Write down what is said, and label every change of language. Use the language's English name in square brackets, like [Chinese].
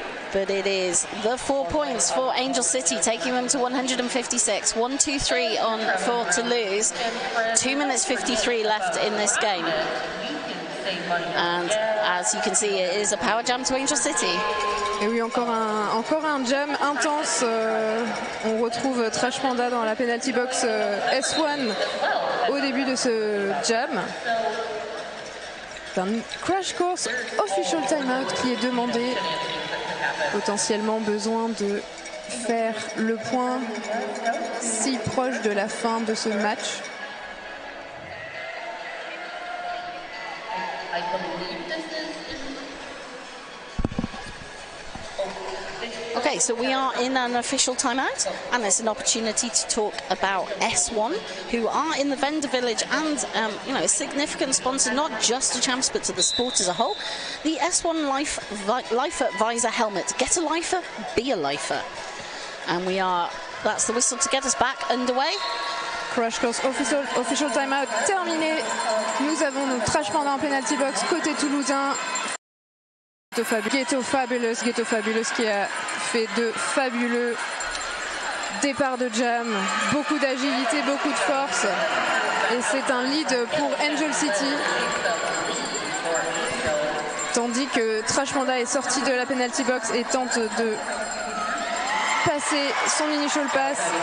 [English] But it is the 4 points for Angel City, taking them to 156. 1-2-3 on for Toulouse. 2 minutes 53 left in this game. And as you can see, it is a power jam to Angel City. [French] Et oui, encore un jam intense. On retrouve Trash Panda dans la penalty box S1 au début de ce jam. C'est un crash course official timeout qui est demandé. Potentiellement besoin de faire le point si proche de la fin de ce match. [English] Okay, so we are in an official timeout, and there's an opportunity to talk about S1, who are in the vendor village and you know, a significant sponsor not just to Champs but to the sport as a whole. The S1 Lifer Visor helmet. Get a lifer, be a lifer. And that's the whistle to get us back underway. [French] Crash course official timeout terminé. Nous avons nos Trash Panda en penalty box côté toulousain. Ghetto Fabulous qui a fait de fabuleux départs de jam, beaucoup d'agilité, beaucoup de force, et c'est un lead pour Angel City, tandis que Trash Panda est sorti de la penalty box et tente de passer son initial pass.